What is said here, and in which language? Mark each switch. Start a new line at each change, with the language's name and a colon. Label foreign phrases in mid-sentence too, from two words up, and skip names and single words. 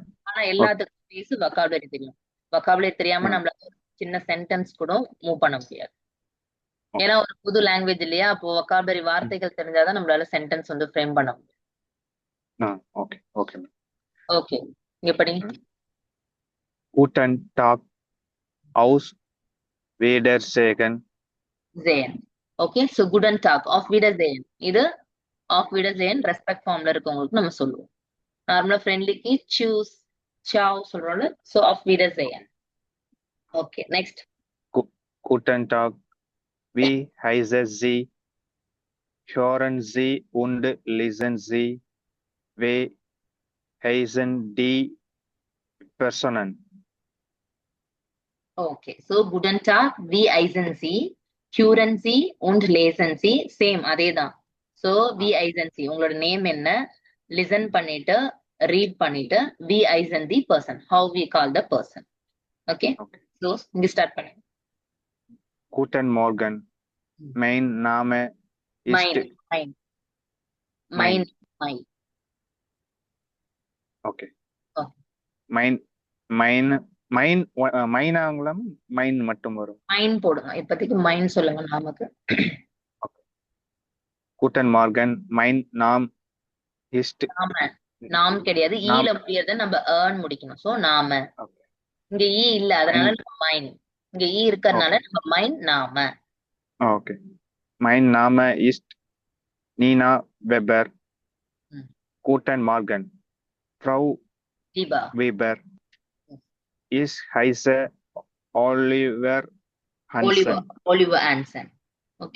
Tamil: ஆனா எல்லாத்துக்கும் பேசு வொக்காபுலரி தெரியும். வொக்காபுலரி தெரியாம நம்மளால சின்ன சென்டென்ஸ் கூட மூவ் பண்ண முடியாது. ஏன்னா ஒரு புது லாங்குவேஜ் இல்லையா, அப்போ வொக்காபுலரி வார்த்தைகள் தெரிஞ்சாதான் நம்மளால சென்டென்ஸ் வந்து ஃப்ரேம் பண்ண முடியும்.
English: Okay. Okay madam.
Tamil: ஓகே, இங்க படிங்க.
German: Guten Tag, aus Wiedersehen. Sehen.
English: okay, so
German: Guten Tag, auf Wiedersehen.
Tamil: இது
German: auf Wiedersehen
English: respect form
Tamil: இருக்கவங்களுக்கு நம்ம சொல்லுவோம். நார்மலா ஃப்ரெண்ட்லிக்கு சூஸ், சாவ் சொல்றோம்ல, சோ
German: auf Wiedersehen.
English: Okay, next.
German: Guten Tag, wie heißen Sie? Hören Sie und lesen Sie. Wie heißen die Personen?
English: okay, so
German: Guten Tag, wie heißen Sie, hören Sie und lesen Sie,
Tamil: சேம் அதேதான். சோ
German: wie heißen Sie
Tamil: உங்களோட நேம் என்ன, லிசன் பண்ணிட்டு ரீட் பண்ணிட்டு
German: wie heißen die Person,
English: how we call the person. ஓகே, Okay.
Tamil: சோ இங்க ஸ்டார்ட் பண்ணுங்க.
German: Guten Morgen. Mein Name ist mein mein mein mein
English: Okay. Okay.
Tamil: மைனாங்களாம் மைன் மட்டும் வரும். மைன் போடுங்க, இப்போதைக்கு மைன் சொல்லுங்க நமக்கு.
German: Guten Morgen. Mein Name ist
Tamil: நாம நாம் கிடையாது, ஈல முடியறத நம்ம ஏர்ன் முடிக்கணும்.
German: so Name,
English: Okay.
Tamil: இங்க ஈ இல்ல அதனால நம்ம மைன், இங்க ஈ இருக்கறதுனால நம்ம
German: mein Name.
English: Okay.
German: Mein Name ist Nina Weber. Guten Morgen. Frau தீபா Weber. Ich heiße Oliver Hansen. Oliver, Oliver Hansen. Okay.